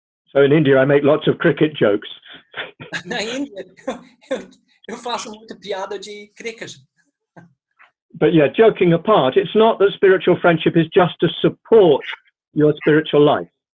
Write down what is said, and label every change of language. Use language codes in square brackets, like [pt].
[en] So in India, I make lots of cricket jokes. [pt] Na Índia, eu faço muita piada de cricket. [en] But yeah, joking apart, it's not that spiritual friendship is just to support your spiritual life.